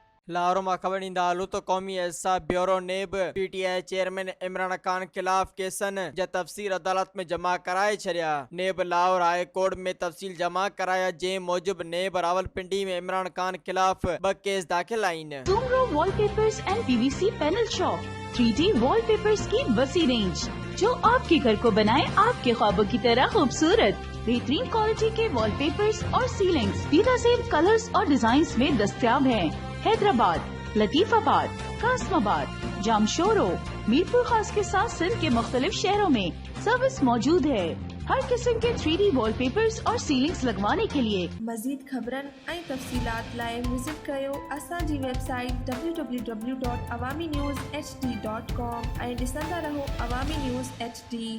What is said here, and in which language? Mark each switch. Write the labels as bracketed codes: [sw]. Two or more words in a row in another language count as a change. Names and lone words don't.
[sd] لاہور میں خبر ईंदा हलूं त क़ौमी एहसाब ब्यूरो नेब PTI चेयरमैन इमरान खान खिलाफ केसनि जा तफ़सील अदालत में जमा कराए छॾिया। नेब लाहौर हाई कोर्ट में तफ़सील जमा कराया, जंहिं मूजिब नेब रावलपिंडी में इमरान खान खिलाफ 2 केस दाखिल आहिनि। [ur] Tumro Wallpapers and PVC Panel Shop 3D Wallpapers کی وسیع رینج جو آپ کے گھر کو بنائے آپ کے خوابوں کی طرح خوبصورت. بہترین کوالٹی کے وال پیپرز اور سیلنگز بہترین کلرز اور ڈیزائنز میں دستیاب ہیں. حیدرآباد، لطیف آباد، قاسم آباد، جامشورو، میرپور خاص کے ساتھ سندھ کے مختلف شہروں میں سروس موجود ہے. ہر قسم کے 3D وال پیپرز اور سیلنگز لگوانے کے لیے [sd] मज़ीद ख़बरनि ऐं तफ़सीलात लाइ विज़िट कयो असांजी वेबसाइट www.awamiNewsHD.com ऐं ॾिसंदा रहो अवामी न्यूज़ HD।